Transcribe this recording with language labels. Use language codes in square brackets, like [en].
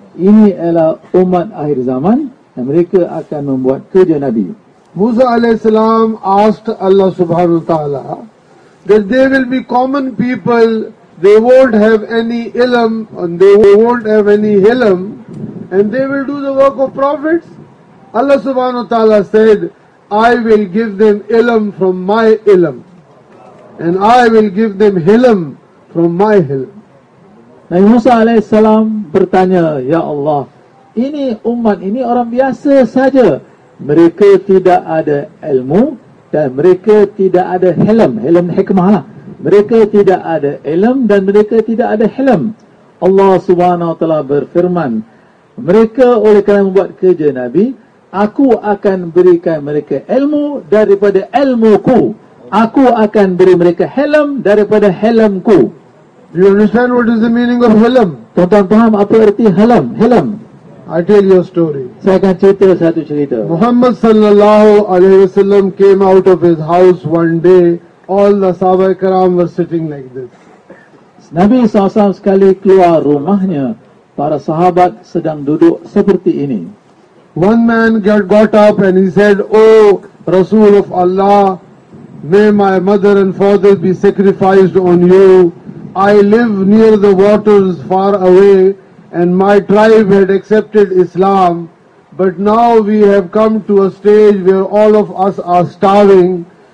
[ms] Ini ialah umat akhir zaman dan mereka akan membuat kerja Nabi. [en] Musa AS asked Allah Subhanahu wa Taala that they will be common people, they won't have any ilm and they won't have any hilm, and they will do the work of prophets. Allah Subhanahu wa Taala said, I will give them ilm from my ilm, and I will give them hilm from my hilm. [ms] Nabi Musa alaihi salam bertanya, ya Allah, ini umat ini orang biasa saja, mereka tidak ada ilmu dan mereka tidak ada hilm, hilm hikmah lah. Mereka tidak ada ilm dan mereka tidak ada hilm. Allah Subhanahu wa Taala berfirman, mereka oleh kerana membuat kerja Nabi, aku akan berikan mereka ilmu daripada ilmuku. Aku akan beri mereka hilm daripada hilmku. [en] Do you understand what is the meaning of hilm? [ms] Tuan-tuan faham apa erti hilm? Hilm. [en] I tell you a story. [ms] Saya akan cerita satu cerita. [en] Muhammad sallallahu alaihi wasallam came out of his house one day. All the sahaba ikram were sitting like this. [ms] Nabi SAW sekali keluar rumahnya, para sahabat sedang duduk seperti ini. [en] One man got up and he said, oh Rasul of Allah, may my mother and father be sacrificed on you. I live near the waters far away and my tribe had accepted Islam, but now we have come to a stage where all of us are starving.